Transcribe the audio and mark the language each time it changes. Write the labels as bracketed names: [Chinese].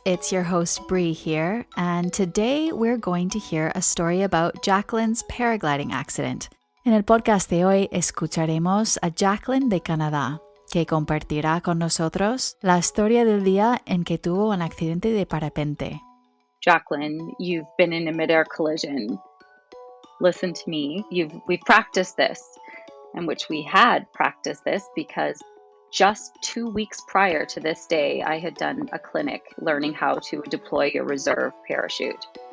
[English] It's your host, Bree here, and today we're going to hear a story about Jaclyn's paragliding accident. [Spanish] En el podcast de hoy escucharemos a Jaclyn de Canadá, que compartirá con nosotros la historia del día en que tuvo un accidente de parapente. [English] Jaclyn, you've been in a midair collision. Listen to me. We've practiced this, and which we had practiced this because just 2 weeks prior to this day, I had done a clinic learning how to deploy your reserve parachute.